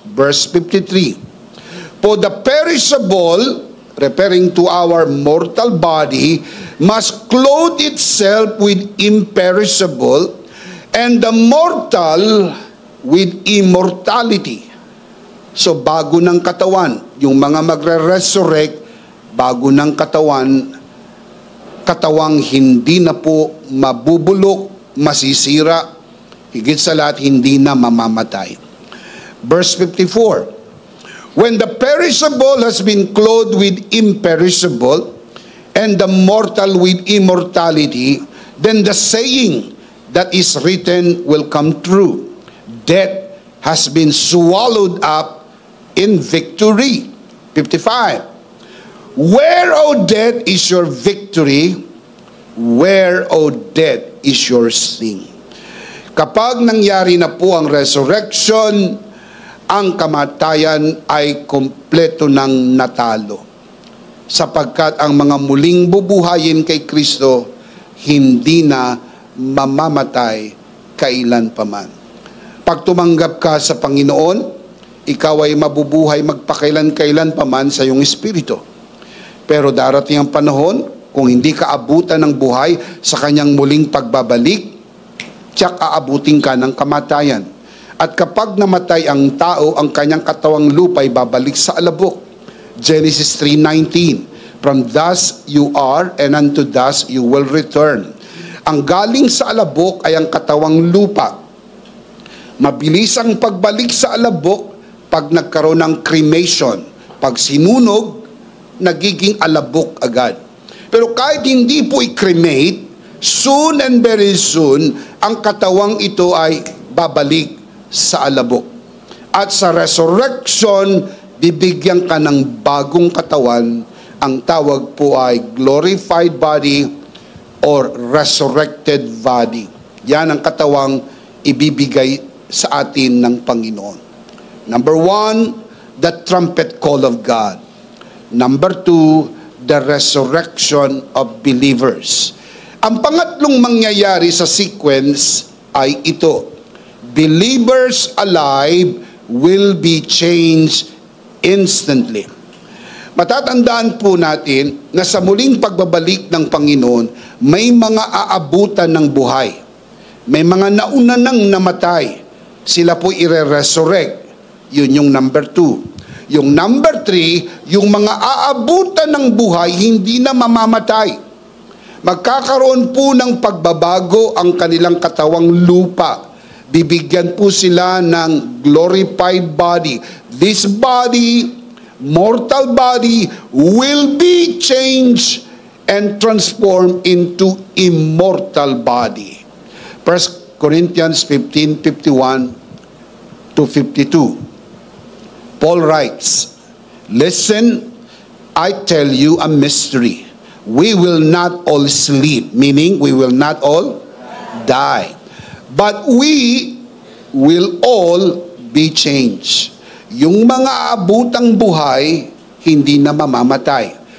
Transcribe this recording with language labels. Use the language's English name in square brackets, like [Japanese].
[English] Verse 53. For the perishable, referring to our mortal body, must clothe itself with imperishable, and the mortal with immortality. [Filipino] So bago ng katawan, yung mga magre-resurrect, bago ng katawan, katawang hindi na po mabubulok, masisira, higit sa lahat, hindi na mamamatay. [English] Verse 54, when the perishable has been clothed with imperishable, and the mortal with immortality, then the saying that is written will come true. Death has been swallowed up in victory. 55, where, O death, is your victory? Where, O death, is your sting? [Filipino] Kapag nangyari na po ang resurrection, ang kamatayan ay kompleto ng natalo. Sapagkat ang mga muling bubuhayin kay Kristo, hindi na mamamatay kailan paman. Pag tumanggap ka sa Panginoon, ikaw ay mabubuhay magpakailan-kailan paman sa iyong espiritu. Pero darating ang panahon, kung hindi ka abutan ng buhay sa kanyang muling pagbabalik, tiyak aabutin ka ng kamatayan. At kapag namatay ang tao, ang kanyang katawang lupa ay babalik sa alabok. [English] Genesis 3:19, from thus you are, and unto thus you will return. [Filipino] Ang galing sa alabok ay ang katawang lupa. Mabilis ang pagbalik sa alabok pag nagkaroon ng cremation. Pag sinunog, nagiging alabok agad. Pero kahit hindi po i-cremate, [English] soon and very soon, [Filipino] ang katawang ito ay babalik sa alabok. At sa resurrection, bibigyan ka ng bagong katawan. Ang tawag po ay [English] glorified body or resurrected body. [Filipino] Yan ang katawang ibibigay sa atin ng Panginoon. [English] Number 1, the trumpet call of God. Number 2, the resurrection of believers. [Filipino] Ang pangatlong mangyayari sa sequence ay ito. [English] Believers alive will be changed instantly. [Filipino] Matatandaan po natin na sa muling pagbabalik ng Panginoon, may mga aabutan ng buhay. May mga nauna nang namatay. Sila po ire-resurrect. Yun yung number 2. Yung number 3, yung mga aabutan ng buhay, hindi na mamamatay. Magkakaroon po ng pagbabago ang kanilang katawang lupa. Bibigyan po sila ng glorified body. [English] This body, mortal body, will be changed and transformed into immortal body. 1 Corinthians 15:51 to 52. Paul writes, "Listen, I tell you a mystery. We will not all sleep," meaning we will not all die. "But we will all be changed." [Filipino] Yung mga abutang buhay, hindi na mamamatay.